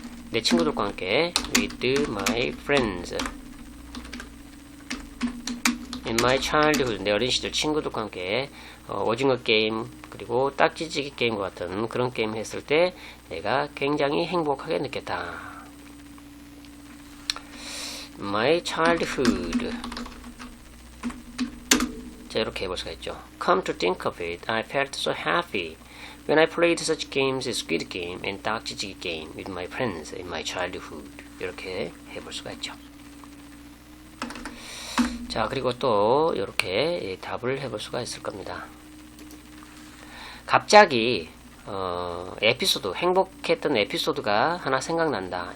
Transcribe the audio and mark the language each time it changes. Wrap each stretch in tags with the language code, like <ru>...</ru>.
<ko>내 친구들과 함께</ko> <en>with my friends in my childhood.</en> <ko>내 어린 시절 친구들과 함께 오징어 게임 그리고 딱지치기 게임과 같은 그런 게임 했을 때 내가 굉장히 행복하게 느꼈다.</ko> <en>My childhood.</en> <ko>자, 이렇게 해볼 수가 있죠.</ko> <en>Come to think of it, I felt so happy when I played such games as Squid Game and 딱지치기 game with my friends in my childhood.</en> <ko>이렇게 해볼 수가 있죠. 자, 그리고 또 이렇게 답을 해볼 수가 있을 겁니다. 갑자기 에피소드, 행복했던 에피소드가 하나 생각난다.</ko>